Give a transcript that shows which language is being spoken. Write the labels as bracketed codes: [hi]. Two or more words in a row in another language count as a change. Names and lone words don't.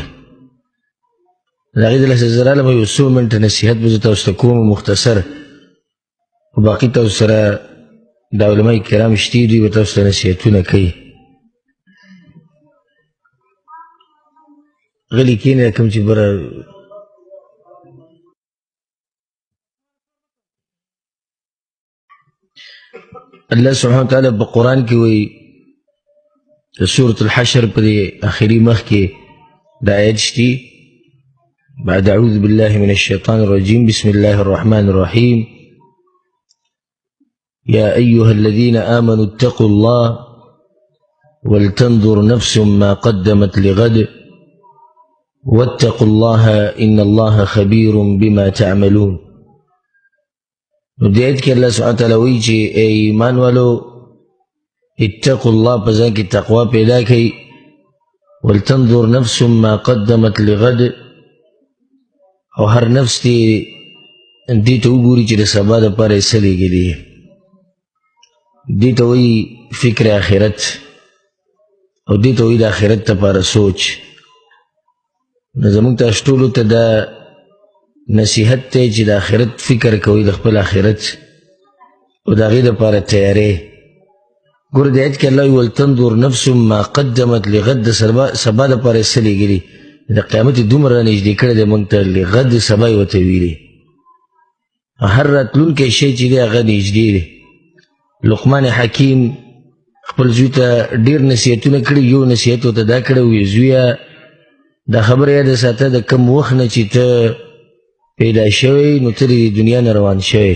[ps] د هغې دلاسه زه رالم یو څو منټه نصیحت به زه تاسو ته کوم مختصر، خو باقي تاسو سره د علماء کرام شتي، دوی به تاسو ته نصیحتونه کوي. غلي کښېنه کوم چې بره الله سبحانه وتعالى بقرآن کې وایي سورة الحشر په دې آخري مخ کې د آیت شتي بعد [ar] أعوذ بالله من الشيطان الرجيم بسم الله الرحمن الرحيم يا أيها الذين آمنوا اتقوا الله ولتنظر نفس ما قدمت لغد واتقوا الله إن الله خبير بما تعملون. [ps] نو دې آیت کې الله سبحانه وتعالی وایي چې ای ایمان والو [ar] اتقوا الله، [ps] په ځان کې تقوا پیدا کړئ. [ar] ولتنظر نفس ما قدمت لغد، [ps] او هر نفس دې دې ته وګوري چې د سبا دپاره یې څه لیږلي. دې ته وایي فکر آخرت، او دې ته وایي د آخرت دپاره سوچ. نو زموږ تاسو ټولو ته دا نصیحت ته چې د آخرت فکر کوئ، د خپل آخرت او د هغې دپاره تیارې. ګوره د آیت کې الله وایي [ar] ولتنظر نفس ما قدمت لغد، [ps] د سبا دپاره یې څه لیږلي. د قیامت یې دومره رانږدې کړی دی موږ ته، لغد سبا یې ورته ویلي. هر راتلونکی شی چې دی هغه نږدې دی. لقمان حکیم خپل زوی ته ډېر نصیحتونه کړي، یو نصیحت ورته دا کړی وي زویه دا خبره یاده ساته د کوم وخت نه چې ته پیدا شوی نو ته د دنیا نه روان شوی.